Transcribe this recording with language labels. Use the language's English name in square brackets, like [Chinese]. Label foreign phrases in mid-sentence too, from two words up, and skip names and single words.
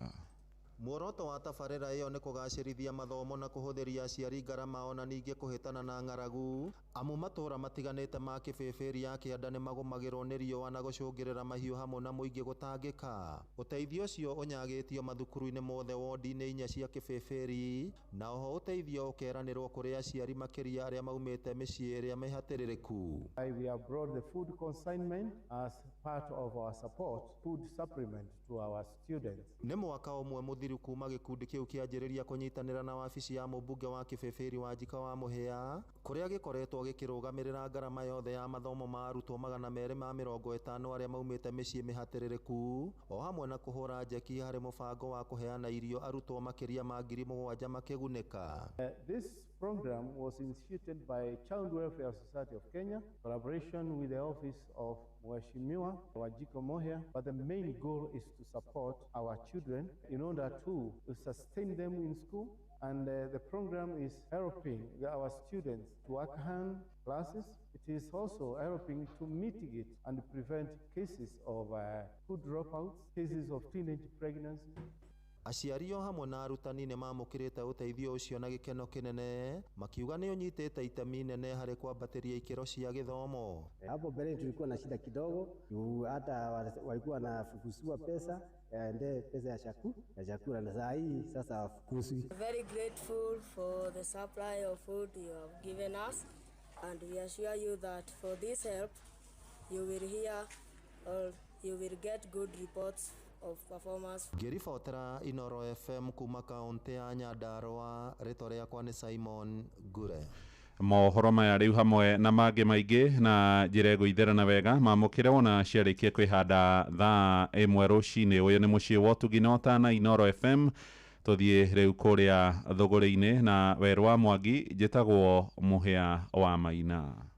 [Kikuyu] Muoroto wa tabarĩra ĩyo nĩ kũgacĩrithia mathomo na kũhũthĩria aciari ngarama ona ningĩ kũhĩtana na ng'aragu amu matũũra matiganĩte ma Kĩbĩbĩri ya kĩanda nĩ magũmagĩrwo nĩ riũa na gũcũngĩrĩra mahiũ hamwe na mũingĩ gũtangĩka. Ũteithio ũcio ũnyagĩtio mathukuru-inĩ mothe wondi-inĩ 4 cia Kĩbĩbĩri, na oho ũteithio ũkeranĩrwo kũrĩ aciari makĩria arĩa maumĩte mĩciĩ ĩrĩa mĩhatĩrĩrĩku. [English] We have brought the food consignment as part of our support, food supplement to our students. [Kikuyu] Nĩ mwaka ũmwe mũthiru kuma gĩkundi kĩu kĩanjĩrĩria kũnyitanĩra na wabici ya mũmbunge wa Kĩbĩbĩri Wanjikũ wa Mũhĩa, kũrĩa gĩkoretwo gĩkĩrũgamĩrĩra ngarama yothe ya mathomo ma arutwo 250 arĩa maumĩte mĩciĩ mĩhatĩrĩrĩku, o hamwe na kũhũra njeki harĩ mũbango wa kũheana irio arutwo makĩria ma 7,000 makĩgunĩka. [English] This program was initiated by Child Welfare Society of Kenya, collaboration with the office of Mheshimiwa Wanjikũ Mũhĩa, but the main goal is to support our children in order to sustain them in school, and the program is helping our students to attend classes. It is also helping to mitigate and prevent cases of food dropouts, cases of teenage pregnancy. [Kikuyu] aciari o hamwe na arutani nĩ mamũkĩrĩte ũteithio ũcio na gĩkeno kĩnene makiuga nĩ ũnyitĩte itemi nene harĩ kwambatĩria ikĩro cia gĩthomo. [Swahili] Hapo mbele tulikuwa na shida kidogo, hata walikuwa wanafukusiwa pesa pesa ya chakula na saa hii sasa hafukuzwi. [English] Very grateful for the supply of food you have given us, and we assure you that for this help you will hear or you will get good reports of performance. [Kikuyu] Ngĩribotera Inoro FM kuma kaunti ya Nyandarua, rĩtwa rĩakwa nĩ Simon Gure. Mohoro maya rĩu hamwe na mangĩ maingĩ na njĩra gũitherana wega mamũkĩre wona ciarĩkia kwĩhanda thaa 1 rũcinĩ. Ũyũ nĩ mũciĩ wa Ũtugi na Otana, Inoro FM. Tũthiĩ rĩu kũrĩa thũgũrĩ-inĩ na Werũ wa Mwangi, njĩtagwo Mũhĩa wa Maina.